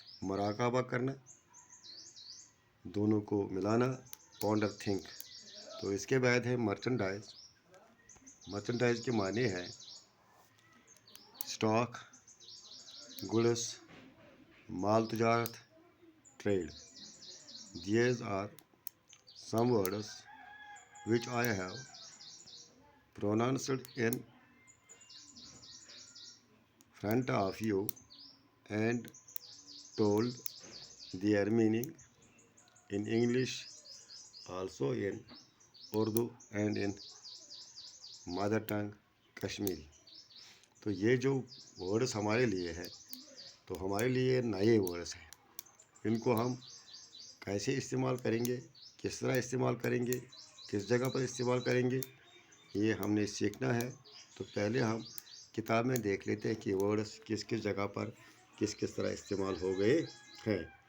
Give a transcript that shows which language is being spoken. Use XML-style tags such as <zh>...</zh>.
<ur>مراقبہ کرنا، دونوں کو ملانا، پونڈر تھنک. تو اس کے بعد ہے مرچنڈائز. مرچنڈائز کے معنی ہے اسٹاک، گڈس، مال تجارت، trade.</ur> <en>These are some words which I have pronounced in front of you and told their meaning in English, also in Urdu and in mother tongue Kashmiri.</en> <ur>تو یہ جو words ہمارے لیے ہے تو ہمارے لیے نئے ورڈس ہیں. ان کو ہم کیسے استعمال کریں گے، کس طرح استعمال کریں گے، کس جگہ پر استعمال کریں گے، یہ ہم نے سیکھنا ہے. تو پہلے ہم کتاب میں دیکھ لیتے ہیں کہ ورڈس کس کس جگہ پر کس کس طرح استعمال ہو گئے ہیں.</ur>